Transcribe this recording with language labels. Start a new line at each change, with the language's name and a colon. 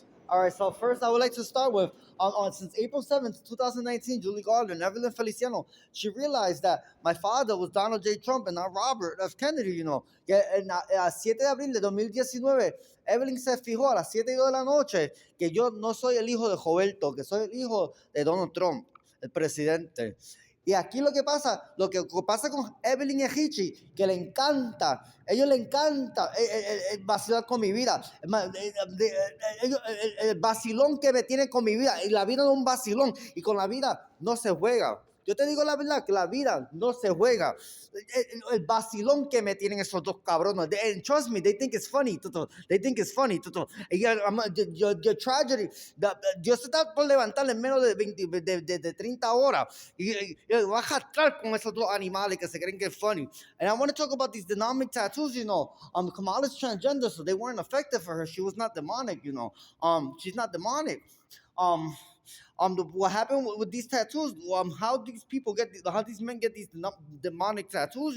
English: All right, so first I would like to start with since April 7th, 2019, Julie Garland and Evelyn Feliciano, she realized that my father was Donald J. Trump and not Robert F.
Spanish: Kennedy, Que a 7 de abril de 2019, Evelyn se fijó a las 7:02 de la noche que yo no soy el hijo de Roberto, que soy el hijo de Donald Trump, el presidente. Y aquí lo que pasa con Evelyn y Richie, que le encanta, ellos le encanta vacilar con mi vida. El vacilón que me tiene con mi vida, y la vida no es un vacilón, y con la vida no se juega. Yo te digo la verdad, que la vida no se juega. El vacilón que me tienen esos dos cabrones.
English: And trust me, they think it's funny, Toto. They think it's funny, Toto. Your tragedy.
Spanish: Dios está por levantar en menos de 30 horas. Y va a jastrar con esos dos animales que se creen que es funny.
English: And I want to talk about these Denomic tattoos, Kamala's transgender, so they weren't effective for her. She was not demonic, She's not demonic. What happened with these tattoos? How these men get these demonic tattoos?